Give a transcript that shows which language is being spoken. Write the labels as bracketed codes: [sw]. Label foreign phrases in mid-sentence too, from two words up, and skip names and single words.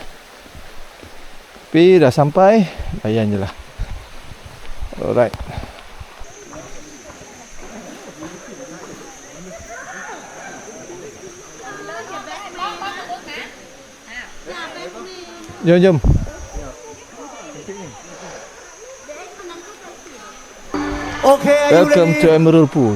[ms] Tapi dah sampai, layan je lah. [en] Alright. [ms] Jom. [en] Okay, are you Welcome ready? to Emerald Pool.